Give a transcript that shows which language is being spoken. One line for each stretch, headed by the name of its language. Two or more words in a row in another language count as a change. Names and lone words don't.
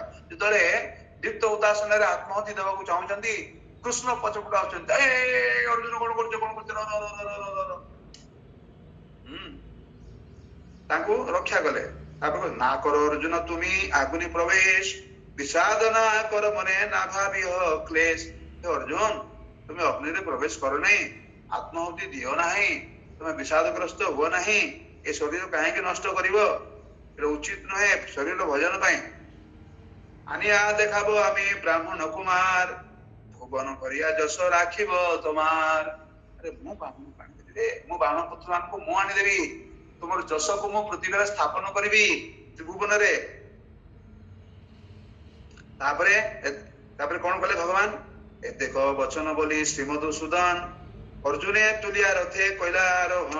Odia: ଯେତେବେଳେ ଦୀପ୍ତ ଉଦାସନରେ ଆତ୍ମହତି ଦେବାକୁ ଚାହୁଁଛନ୍ତି, କୃଷ୍ଣ ପଛପଟେ ଆସୁଛନ୍ତି, ଅର୍ଜୁନ କଣ କରୁଛ କଣ କରୁଛ, ତାଙ୍କୁ ରକ୍ଷା କଲେ।
Bangla: ତାପରେ না কর অর্জুন তুমি আগুনি প্রবেশ বিষাদ না কর মনে না ভাবি ক্লেশ।
Odia: ଅର୍ଜୁନ ତୁମେ ଅଗ୍ନିରେ ପ୍ରବେଶ କର ନାହିଁ, ଆତ୍ମାହୁତି ଦିଅ ନାହିଁ, ତୁମେ ବିଷାଦଗ୍ରସ୍ତ ହୁଅ ନାହିଁ। ଏ ଶରୀର କାହିଁକି ନଷ୍ଟ କରିବ?
Bangla: এটা উচিত নহে শরীর ভজন পাই। আনিয়া দেখাবো আমি ব্রাহ্মণ কুমার ভুবন করিয়া যশ রাখিব তোমার।
Odia: আরে ମୁଁ ବ୍ରାହ୍ମଣ ଆଣିଦେବି ରେ, ମୁଁ ବ୍ରାହ୍ମଣ ପୁତ୍ର ମାନଙ୍କୁ ମୁଁ ଆଣିଦେବି, ତୁମର ଯଶକୁ ମୁଁ ପୃଥିବୀରେ ସ୍ଥାପନ କରିବି ତ୍ରିଭୁବନରେ। ତାପରେ କଣ କଲେ ଭଗବାନ? ଏ ଦେଖ ବଚନ ବୋଲି ଶ୍ରୀମଧୁସୂଦନ ଅର୍ଜୁନେ ତୁଲିଆ ରଥେ କହିଲା ଆରୋହଣ।